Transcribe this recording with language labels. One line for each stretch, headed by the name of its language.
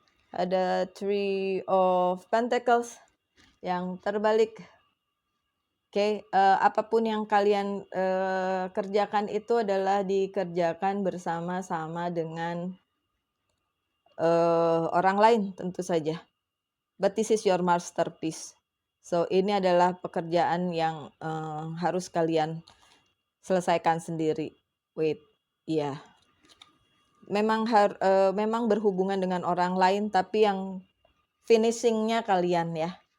Indonesian: Ada 3 of Pentacles yang terbalik. Oke, apapun yang kalian kerjakan itu adalah dikerjakan bersama-sama dengan orang lain tentu saja.
English: But this is your masterpiece.
Indonesian: So ini adalah pekerjaan yang harus kalian selesaikan sendiri. Wait, iya. Memang berhubungan dengan orang lain, tapi yang finishingnya kalian ya.